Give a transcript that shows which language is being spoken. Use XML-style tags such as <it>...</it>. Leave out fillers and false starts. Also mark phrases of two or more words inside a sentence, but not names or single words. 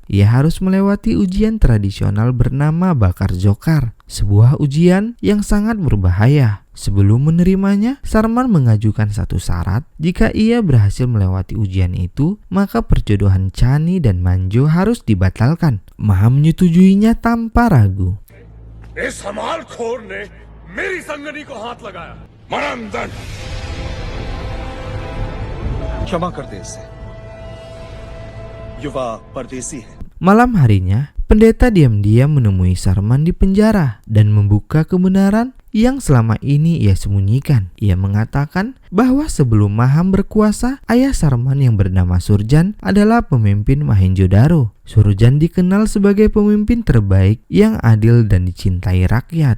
<id>Ia harus melewati ujian tradisional bernama Bakar Jokar, sebuah ujian yang sangat berbahaya. Sebelum menerimanya, Sarman mengajukan satu syarat. Jika ia berhasil melewati ujian itu, maka perjodohan Chani dan Manjo harus dibatalkan. Maham menyetujuinya tanpa ragu.</id> <hi>इस हमालखोर ने मेरी संगनी को हाथ लगाया। मनंदन, क्षमा कर दे इसे, युवा परदेसी है।</hi> <id>Malam harinya, pendeta diam-diam menemui Sarman di penjara dan membuka kebenaran yang selama ini ia sembunyikan. Ia mengatakan bahwa sebelum Maham berkuasa, ayah Sarman yang bernama Surjan adalah pemimpin Mohenjo-daro. Surjan dikenal sebagai pemimpin terbaik yang adil dan dicintai rakyat.</id>